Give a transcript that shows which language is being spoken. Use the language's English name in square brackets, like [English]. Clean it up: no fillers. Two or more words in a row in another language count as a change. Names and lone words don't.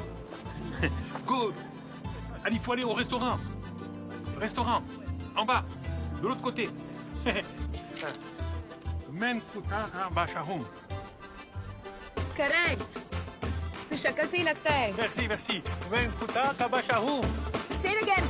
[English] Good. [French] Allez, il faut aller au restaurant. Restaurant. En bas. De l'autre côté. Men Kutara Bashahum. [Hindi] करेक्ट. तो शक्ल से ही लगता है. [French] Merci, merci. Men Kutara Bashahum. [English] Say it again.